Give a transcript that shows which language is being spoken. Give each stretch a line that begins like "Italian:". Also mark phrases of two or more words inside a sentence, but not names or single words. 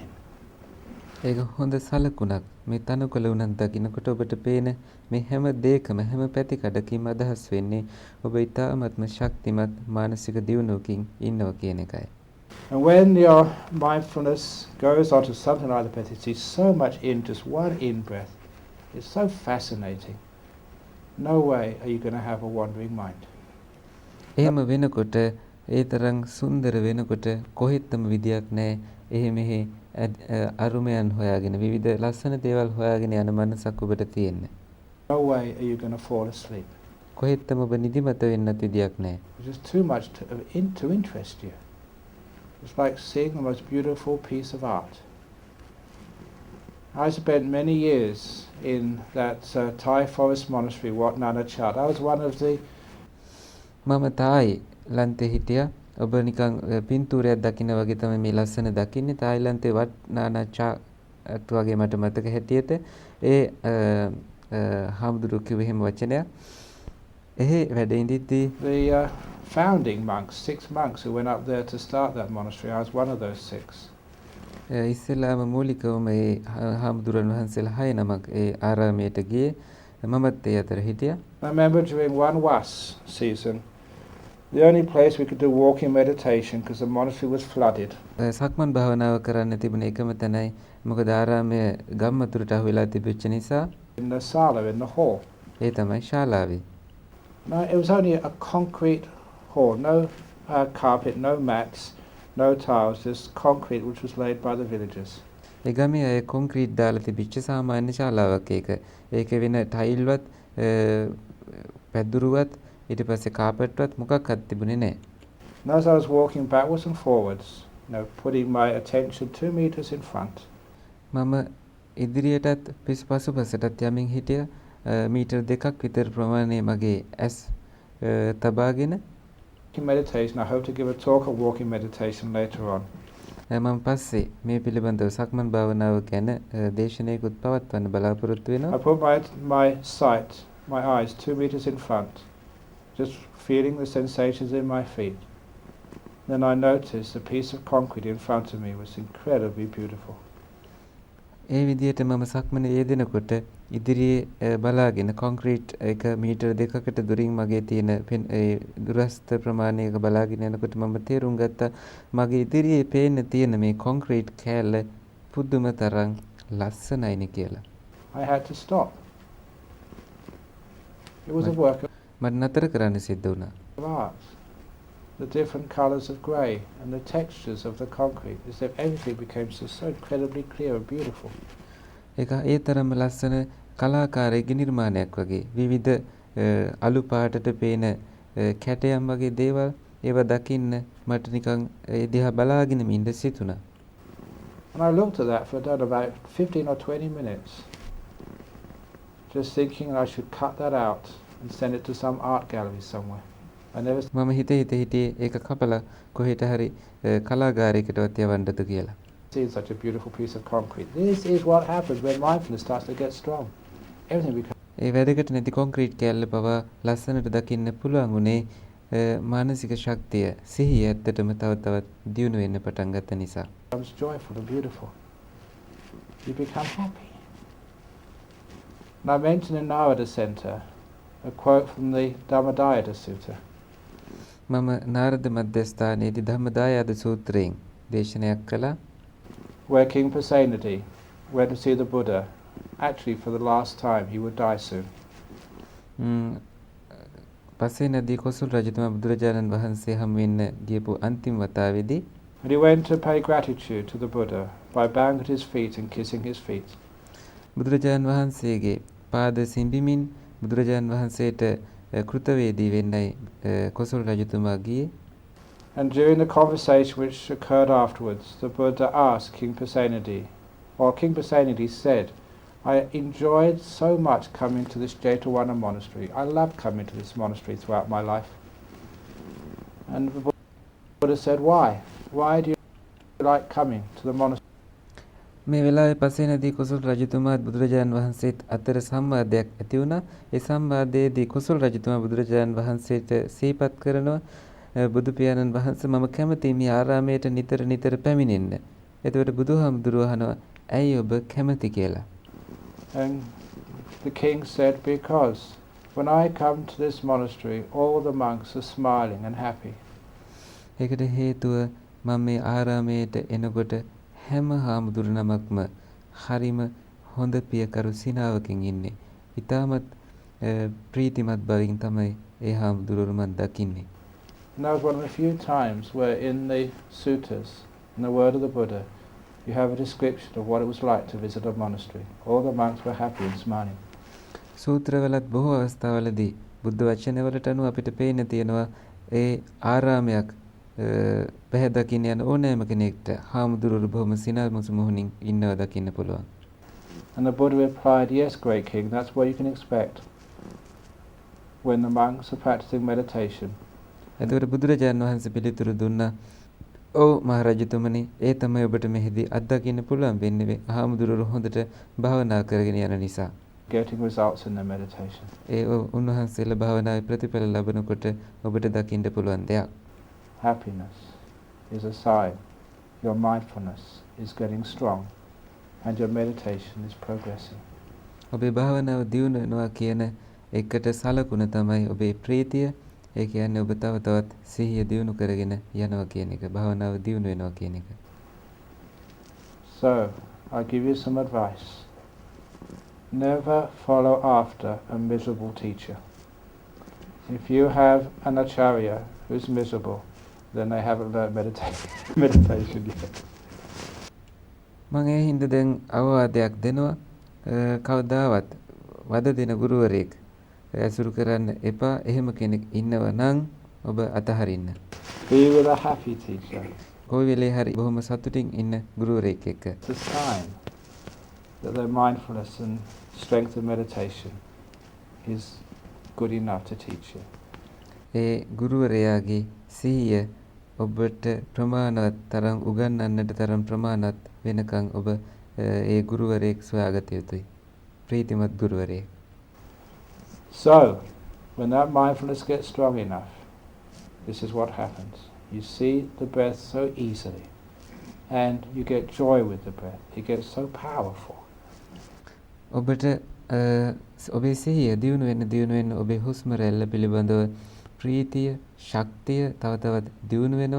Sinhala: ඒක හොඳ සලකුණක්. මේ තනකොළ උනන් දකින්නකොට ඔබට පේන මේ හැම දෙයකම හැම පැතිකඩකින්ම අදහස් වෙන්නේ ඔබ ඊ타ත්ම ශක්තිමත් මානසික දියුණුවකින් ඉන්නවා කියන එකයි.
English: And when your mindfulness goes on to something like the breath, you see so much in just one in-breath. It's so fascinating. No way are you going to have a wandering mind.
Sinhala: එහෙම වෙනකොට ඒ තරම් සුන්දර වෙනකොට කොහෙත්ම විදියක් නැහැ. එහෙ මෙහෙ අරුමයන් හොයාගෙන විවිධ ලස්සන දේවල් හොයාගෙන යන මනසක් ඔබට තියෙන්නේ.
English: No way are you going to fall asleep.
Sinhala: කොහෙත්ම ඔබ නිදිමත වෙන්නත් විදියක් නැහැ.
English: It's just too much to interest you. It's like seeing the most beautiful piece of art. I spent many years in that Thai forest monastery, Wat Nana Chat. I was one of the
Sinhala: මම තායි ලන්තේ හිටියා. ඔබ නිකන් පින්තූරයක් දකින්න වගේ තමයි මේ ලස්සන දකින්නේ. තායිලන්තේ වට්නානාචාට් වගේ මට මතක හැටියට ඒ හාමුදුරුවෝ කිව්ව එහෙම වචනයක්. එහි වැඩ ඉඳිද්දී
English: the founding monks, 6 monks who went up there to start that monastery. I was one of those 6.
Sinhala: ඉස්සෙල්ලාම මූලිකවම ඒ හාමුදුරන් වහන්සේලා 6 නමක් ඒ ආරාමයට ගියේ. මමත් ඒ අතර හිටියා.
English: I remember during one was season, the only place we could do walking meditation because the monastery was flooded.
Sinhala: සක්මන් භාවනාව කරන්න තිබුණ එකම තැනයි. මොකද ආරාමය ගම්මතුරට අහු වෙලා තිබෙච්ච නිසා.
English: In the sala, in the hall.
Sinhala: ඒ තමයි ශාලාවේ.
English: No, it was only a concrete hall, no carpet, no mats, no tiles, just concrete which was laid by the villagers.
Sinhala: ඒ ගමේ අය කොන්ක්‍රීට් දාලා තිබිච්ච සාමාන්‍ය ශාලාවක් ඒක. ඒකේ වෙන ටයිල්වත් පැදුරුවත් ඊට පස්සේ කාපට්වත් මොකක්වත් තිබුණේ නැහැ.
English: And as I was walking backwards and forwards, putting my attention 2 meters in front.
Sinhala: මම ඉදිරියටත් පසුපසටත් යමින් හිටියා. මීටර් 2ක් විතර ප්‍රමාණය මගේ ඇස් තබාගෙන
English: meditation. I hope to give a talk on walking meditation later on.
Sinhala: මම පස්සේ මේ පිළිබඳව සක්මන් භාවනාව ගැන දේශනාවකුත් පවත්වන්න බලාපොරොත්තු වෙනවා.
English: I put my eyes 2 meters in front, just feeling the sensations in my feet. Then I noticed a piece of concrete in front of me was incredibly beautiful.
Sinhala: ඒ විදිහට මම සක්මනේ යෙදෙනකොට ඉදිරියේ බලාගෙන කොන්ක්‍රීට් එක මීටර් 2කට දුරින් මගේ තියෙන ඒ දුරස්ත ප්‍රමාණයක බලාගෙන යනකොට මම තේරුම් ගත්තා මගේ ඉදිරියේ පේන්න තියෙන මේ කොන්ක්‍රීට් කෑල්ල පුදුම තරම් ලස්සනයිනේ කියලා.
English: I had to stop. It was a work
Sinhala: මට නතර කරන්න සිද්ධ වුණා.
English: of art. The different colours of grey and the textures of the concrete, as if everything became so incredibly clear and beautiful.
Sinhala: ඒක ඒ තරම්ම ලස්සන කලාකාරයෙක්ගේ නිර්මාණයක් වගේ. විවිධ අලු පාටට පේන කැටයම් වගේ දේවල් ඒවා දකින්න මට නිකන් ඒ දිහා බලාගෙන ඉඳ සිතුණා.
English: And I looked at that for about 15 or 20 minutes, just thinking I should cut that out and send it to some art gallery somewhere.
Sinhala: මම හිතේ ඒක කපලා කොහෙට හරි කලාගාරයකටවත් යවන්නද කියලා.
English: See such a beautiful piece of concrete. This is what happens when mindfulness starts to get strong. Everything becomes.
Sinhala: ඒ වැදගත් නැති කොන්ක්‍රීට් කැල්ල පවා ලස්සනට දකින්න පුළුවන් උනේ මානසික ශක්තිය සිහිය ඇත්තටම තව තවත් දියුණු වෙන්න පටන් ගත්ත නිසා.
English: Becomes joyful and beautiful. You become happy. And I mentioned in Mawatha Center a quote from the Dhamma Sutta.
Sinhala: මම නාරද මධ්‍යස්ථානයේදී ධම්මදායද සූත්‍රයෙන් දේශනයක් කළා.
English: Where King Pasenadi went to see the Buddha, actually for the last time, he would die soon.
Sinhala: පසේනදී කොසල් රජතුමා බුදුරජාණන් වහන්සේ හමු වෙන්න ගියපු අන්තිම වතාවේදී
English: And he went to pay gratitude to the Buddha by bowing at his feet and kissing his feet.
Sinhala: බුදුරජාණන් වහන්සේගේ පාද සිඹිමින් බුදුරජාණන් වහන්සේට කෘතවේදී වෙන්නයි කොසල් රජතුමා ගියේ.
English: And during the conversation which occurred afterwards, the Buddha asked King Pasenadi, or King Pasenadi said, I enjoyed so much coming to this Jetavana monastery. I loved coming to this monastery throughout my life. And the Buddha said, why? Why do you like coming to the monastery?
Sinhala: මේ වෙලාවේ පසේනදී කොසල් රජතුමාත් බුදුරජාණන් වහන්සේත් අතර සංවාදයක් ඇති වුණා. ඒ සංවාදයේදී කොසල් රජතුමා බුදුරජාණන් වහන්සේට සිහිපත් කරනවා බුදු පියාණන් වහන්සේ මම කැමතියි මේ ආරාමයට නිතර නිතර පැමිණෙන්න. එතකොට බුදුහාමුදුරුවෝ අහනවා ඇයි ඔබ කැමති කියලා.
English: And the king said, because when I come to this monastery, all the monks are smiling and happy.
Sinhala: ඒකට හේතුව මම මේ ආරාමයට එනකොට හැම හාමුදුරු නමක්ම හරිම හොඳ පියකරු සිනාවකින් ඉන්නේ. ඊටමත් ප්‍රීතිමත් බවින් තමයි ඒ හාමුදුරුවෝ මම දකින්නේ.
English: And that was one of the few times where in the suttas, in the word of the Buddha, you have a description of what it was like to visit a monastery. All the monks were happy and smiling.
Sinhala: සූත්‍රවලත් බොහෝ අවස්ථාවලදී බුද්ධ වචනවලට අනුව අපිට පේන්න තියෙනවා ඒ ආරාමයක් පැහැ දකින්න යන ඕනෑම කෙනෙක්ට හාමුදුරුවරු බොහොම සිනාමුසු මුහුණින් ඉන්නව දකින්න පුළුවන්.
English: And the Buddha replied, yes, great king, that's what you can expect when the monks are practicing meditation.
Sinhala: එතකොට බුදුරජාණන් වහන්සේ පිළිතුරු දුන්නා, ඔව් මහරජතුමනි, ඒ තමයි ඔබට මෙහිදී අත්දකින්න පුළුවන් වෙන්නේ හාමුදුරුවරු හොඳට භාවනා කරගෙන යන නිසා.
English: Getting results in their meditation.
Sinhala: ඒ උන්වහන්සේලා භාවනාවේ ප්‍රතිඵල ලබනකොට ඔබට දකින්න පුළුවන් දෙයක්.
English: Happiness is a sign your mindfulness is getting strong and your meditation is progressing.
Sinhala: ඔබේ භාවනාව දියුණු වෙනවා කියන එකට සලකුණ තමයි ඔබේ ප්‍රීතිය. ඒ කියන්නේ ඔබ තව තවත් සිහිය දියුණු කරගෙන යනවා කියන එක. භාවනාව දියුණු වෙනවා කියන එක.
English: So, I give you some advice. Never follow after a miserable teacher. If you have an acharya who's miserable, then they haven't learned meditation yet.
Sinhala: මම ඒ හින්දා දැන් අවවාදයක් දෙනවා. කවදාවත් වද දෙන ගුරුවරයෙක් ඇසුරු කරන්න එපා. එහෙම කෙනෙක් ඉන්නවා නම් ඔබ අතහරින්න.
English: Be with a happy teacher.
Sinhala: කොයි වෙලේ හරි බොහොම සතුටින් ඉන්න ගුරුවරයෙක් එක්ක.
English: It's a sign that their mindfulness and strength of meditation is good enough to teach you.
Sinhala: ඒ ගුරුවරයාගේ සිහිය ඔබට ප්‍රමාණවත් තරම් උගන්වන්නට තරම් ප්‍රමාණවත් වෙනකන් ඔබ ඒ ගුරුවරයෙක් සොයාගත යුතුයි. ප්‍රීතිමත් ගුරුවරයෙක්.
English: So, when that mindfulness gets strong enough, this is what happens. You see the breath so easily, and you get joy with the breath. It gets so powerful.
Sinhala: ඔබට ඔබේ සිහිය දියුණු වෙන ඔබේ හුස්ම රැල්ල පිළිබඳව ප්‍රීතිය, ශක්තිය තව තවත් දියුණු වෙනවා.